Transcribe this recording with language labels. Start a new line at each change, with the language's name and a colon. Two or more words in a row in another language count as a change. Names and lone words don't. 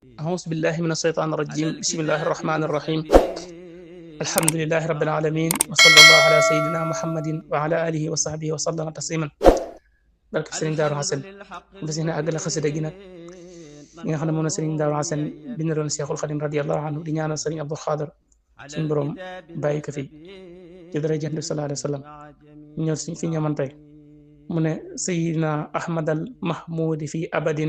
Arabic: أعوذ بالله من الشيطان الرجيم بسم الله الرحمن الرحيم الحمد لله رب العالمين وصلى الله على سيدنا محمد وعلى آله وصحبه وسلم تسليما
Wolof: barke Sëriñ Daaru Xasan bés yi na àggale xasida gi nag ñi nga xam ne moom la Sëriñ Daaru Xasan bindaloon Seexul Xadim
Arabic: رضي الله عنه
Wolof: di ñaanal Sëriñ Abdul Xaadir suñ borom bàyyi ko fi ci daraja Nabi
Arabic: صلى الله عليه وسلم
Wolof: ñëw suñ fi ñaman tey mu ne
Arabic: سيدنا أحمد المحمود في أبد